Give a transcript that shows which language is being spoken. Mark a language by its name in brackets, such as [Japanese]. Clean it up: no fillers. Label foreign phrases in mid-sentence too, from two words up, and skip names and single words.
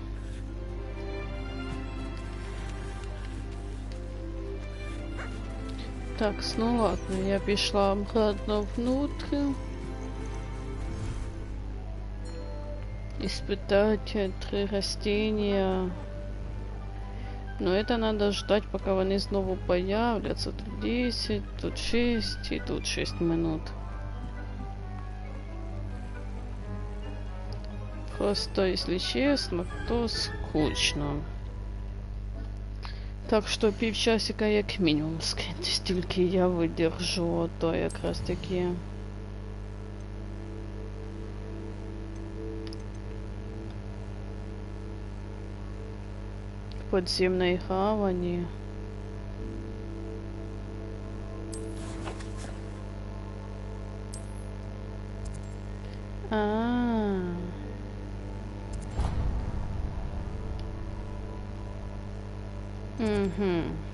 [Russian] Такс, ну ладно, [Ukrainian] я пішла [Russian] обратно внутрь. Испытать 3 растения. Но это надо ждать, пока [Ukrainian] вони знову появляться. [Russian] Тут 10, тут 6 и тут 6 минут. Просто, если честно, то скучно. [Ukrainian] Так что півчасика як мінімум стільки я видержу, то якраз таки. [Russian] Подземной гавани. Угу.